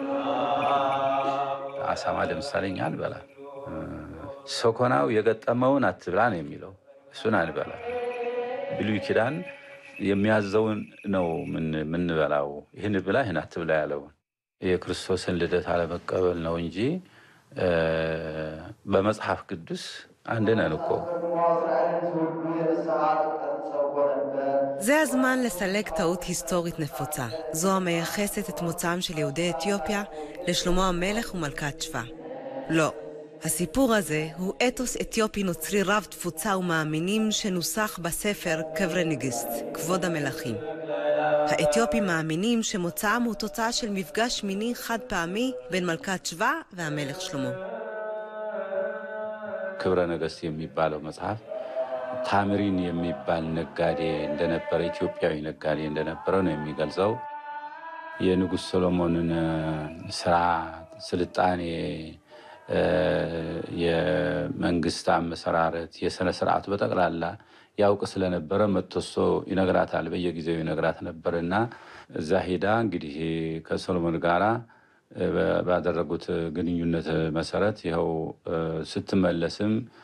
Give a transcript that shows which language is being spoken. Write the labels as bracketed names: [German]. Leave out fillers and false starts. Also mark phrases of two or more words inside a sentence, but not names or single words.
[Amharic] አሳማ ለምሳሌ እኛ አንበላ፣ ሰኮናው የገጠመውን አትብላ ነው የሚለው፣ እሱን አንበላ። ብሉይ ኪዳን የሚያዘውን ነው ምን በላው፣ ይህን ብላ ይህን አትብላ ያለው የክርስቶስን ልደት አለመቀበል ነው እንጂ በመጽሐፍ ቅዱስ አንድ ነን እኮ። [Hebrew] זה הזמן לסלק טעות היסטורית נפוצה, זו המייחסת את מוצאם של יהודי אתיופיה לשלמה המלך ומלכת שבא. לא, הסיפור הזה הוא אתוס אתיופי נוצרי רב תפוצה ומאמינים שנוסח בספר קברי נגיסט, כבוד המלכים. האתיופים מאמינים שמוצאם הוא תוצאה של מפגש מיני חד פעמי בין מלכת שבא והמלך שלמה. [Amharic] קברי נגיסט የሚባለው መጽሐፍ ታምሪን የሚባል ነጋዴ እንደነበረ ኢትዮጵያዊ ነጋዴ እንደነበረ ነው የሚገልጸው። የንጉስ ሰሎሞንን ስራ ስልጣኔ የመንግስት አመሰራረት የሰነ ስርዓቱ በጠቅላላ ያውቅ ስለነበረ መጥቶሶ ይነግራታል፣ በየጊዜው ይነግራት ነበርና እዛ ሄዳ እንግዲህ ከሰሎሞን ጋራ ባደረጉት ግንኙነት መሰረት ይኸው ስትመለስም